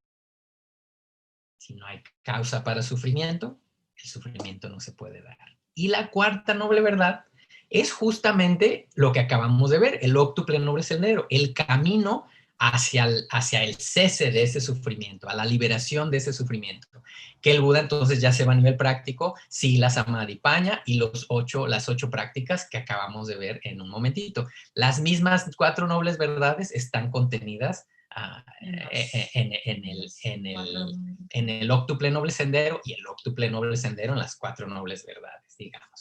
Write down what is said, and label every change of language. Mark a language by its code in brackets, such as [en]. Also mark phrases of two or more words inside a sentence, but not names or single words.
[es] Si no hay causa para el sufrimiento no se puede dar. Y la cuarta noble verdad es justamente lo que acabamos de ver, el óctuple noble sendero, el camino hacia el cese de ese sufrimiento, a la liberación de ese sufrimiento. Que el Buda entonces ya se va a nivel práctico, [pi] sila, samadhi, paña [es] y las 8 prácticas que acabamos de ver en un momentito. Las mismas 4 nobles verdades están contenidas en el óctuple noble sendero y el óctuple noble sendero en las 4 nobles verdades, digamos.